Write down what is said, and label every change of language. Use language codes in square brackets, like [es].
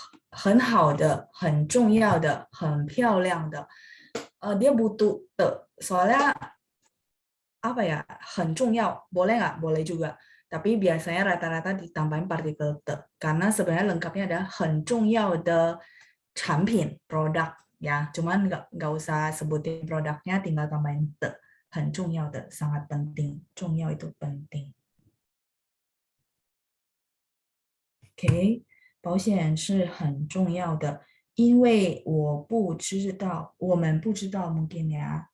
[zh] 很好的，很重要的，很漂亮的。 [id] dia butuh de. Soalnya apa ya? [zh] 很重要, [id] boleh nggak? Boleh juga. Tapi biasanya rata-rata ditambahin partikel de. Karena sebenarnya lengkapnya adalah [zh] 很重要的产品 [id] produk ya. Cuman nggak usah sebutin produknya, tinggal tambahin de. [zh] 很重要的, [id] sangat penting. 重要 itu penting. [zh] Oke, 保险是很重要的，因为我不知道，我们不知道 [id] mungkin ya.